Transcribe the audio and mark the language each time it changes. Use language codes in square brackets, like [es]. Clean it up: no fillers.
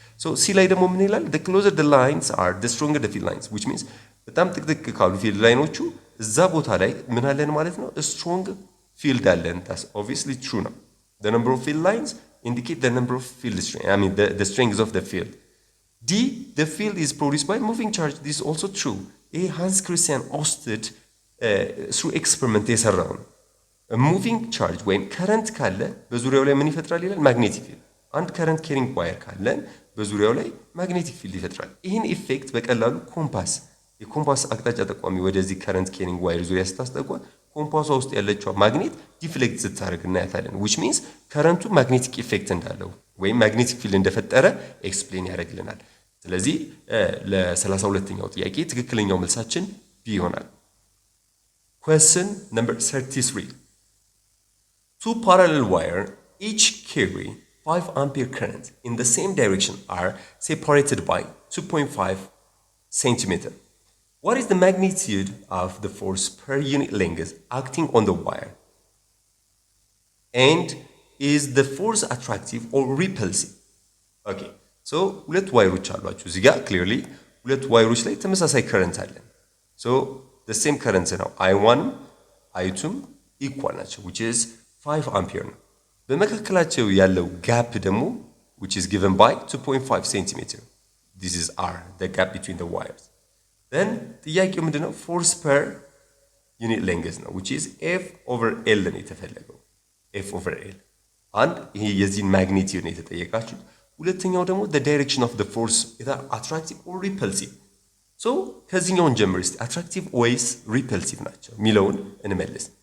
[am] So C ላይ ደግሞ ምን ይላል? [en] the closer the lines are, the stronger the field lines, [am] which means በጣም ጥቅጥቅ ካሉ ፊልድ ላይኖቹ እዛ ቦታ ላይ ምን አለን ማለት ነው? [en] strong field አለን። that's obviously true ነው። the number of field lines indicate the number of field strength, I mean the strength of the field. D the field is produced by moving charge. This is also true. [am] ይሄ ሃንስ ክሪስቲያን ኦስትድ through experiment የሰራው ነው። ሙቪንግ ቻርጅ ወይም ከረንት ካለ በዙሪያው ላይ ምን ይፈጥራል ይላል? ማግኔቲክ ፊልድ። አንድ ከረንት ኬሪንግ ዋየር ካለን በዙሪያው ላይ ማግኔቲክ ፊልድ ይፈጥራል። ይህን ኢፌክት በቀላሉ የኮምፓስ አቅጣጫ ጠቋሚ ወደዚህ ከረንት ኬሪንግ ዋየር ዙሪያ ስታስጠቋ ኮምፓሷ ውስጥ ያለችው ማግኔት ዲፍሌክት ስታደርግ እናያታለን። which means ከረንቱ ማግኔቲክ ኢፌክት እንዳለው ወይም ማግኔቲክ ፊልድ እንደፈጠረ ኤክስፕሌን ያደርግልናል። ስለዚህ ለ32ኛው ጥያቄ ትክክለኛው መልሳችን ቢ ይሆናል። [en] question number 33. Two parallel wires each carry 5 ampere current in the same direction are separated by 2.5 centimeter. What is the magnitude of the force per unit length acting on the wire? And is the force attractive or repulsive? [am] Okay, so ሁለት ዋይሮች አሏችሁ እዚህ ጋር clearly ሁለት ዋይሮች ላይ ተመሳሳይ current አለን. [en] So the same current ነው I1 I2 equal ናቸው which is 5 ampere ነው. በመካከላቸው ያለው gap ደግሞ which is given by 2.5 centimeter. This is R, the gap between the wires. [am] Then ጥያቄው ምንድነው? [en] Force per unit length ነው which is F over L ነው የተፈለገው. F over L. [am] And ይሄ የዚህን magnitude ነው የተጠየቃችሁት. [en] ሁለተኛው ደግሞ the direction of the force either attractive or repulsive. [am] So ከዚህኛውን ጀምር እስቲ attractive ወይስ repulsive ናቸው ሚለውን እንመልስ.